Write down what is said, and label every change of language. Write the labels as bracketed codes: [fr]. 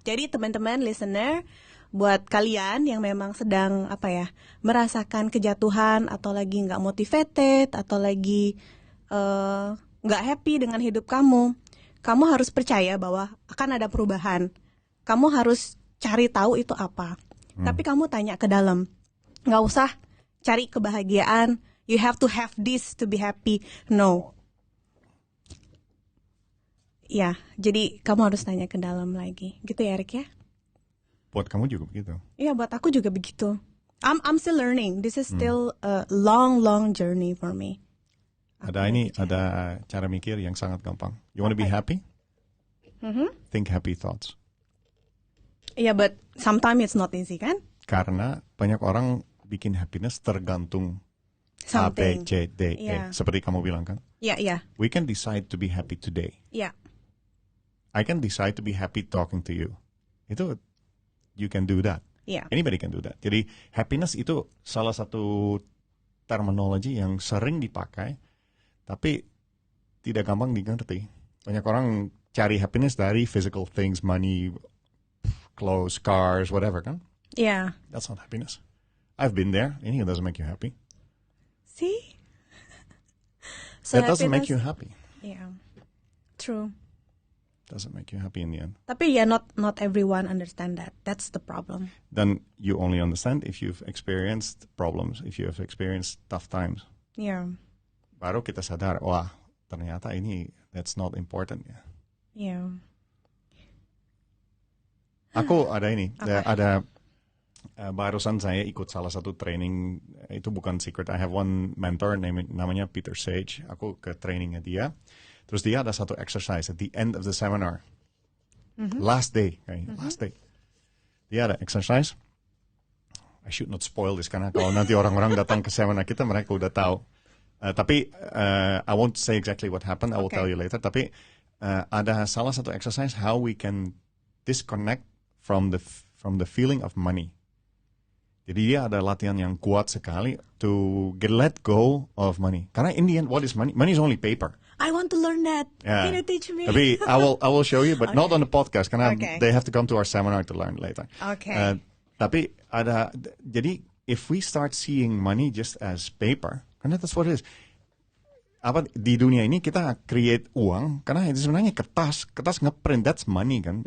[id] Jadi teman-teman listener, buat kalian yang memang sedang merasakan kejatuhan atau lagi nggak motivated atau lagi nggak happy dengan hidup kamu harus percaya bahwa akan ada perubahan. Kamu harus cari tahu itu apa. Tapi kamu tanya ke dalam, nggak usah cari kebahagiaan. [en] You have to have this to be happy. No. [id] Ya, jadi kamu harus tanya ke dalam lagi, gitu ya Eric ya? Buat kamu juga begitu. Iya, buat aku juga begitu. [en] I'm still learning. This is still a long journey for me. [id] Ada cara mikir yang sangat gampang. [en] You want to be happy? Think happy thoughts. Iya, but sometimes it's not easy kan? [id] Karena banyak orang bikin happiness tergantung A, B, [en] Something. C, D, E. Yeah. [id] Seperti kamu bilang kan? Iya. [en] We can decide to be happy today. [id] Iya. [en] I can decide to be happy talking to you. Itu, you can do that. [id] Iya. [en] Anybody can do that. [id] Jadi happiness itu salah satu terminologi yang sering dipakai, tapi tidak gampang dimengerti. Banyak orang cari [en] happiness dari physical things, money, clothes, cars, whatever kan? [id] Iya. [en] That's not happiness. I've been there. It doesn't make you happy. See? That doesn't make you happy. Yeah. True. Doesn't make you happy in the end. [id] Tapi ya [en] not everyone understand that. That's the problem. Then you only understand if you've experienced problems, if you have experienced tough times. Yeah. [id] Baru kita sadar, wah ternyata ini [en] that's not important [id] ya. [en] Yeah. [id] Aku ada ini, ada barusan saya ikut salah satu training, itu bukan secret. [en] I have one mentor [id] namanya [en] Peter Sage. [id] Aku ke trainingnya dia. Terus dia ada satu exercise [en] at the end of the seminar. Last day. [id] Dia ada exercise. [en] I should not spoil this [id] karena kalau nanti orang-orang datang ke seminar kita mereka udah tahu. [en] Tapi I won't say exactly what happened. I will tell you later. [id] Tapi ada salah satu [en] exercise how we can disconnect from the feeling of money. [id] Jadi dia ada latihan yang kuat sekali [en] to let go of money. Karena in the end, what is money? Money is only paper. I want to learn that. Yeah. Can you teach me? Tapi I will show you, but not on the podcast. [id] Karena [en] Okay. they have to come to our seminar to learn later. Okay. [id] Tapi jadi [en] if we start seeing money just as paper, karena that's what it is. [id] Di dunia ini kita create uang karena itu sebenarnya kertas ngeprint, [en] that's money [id] kan.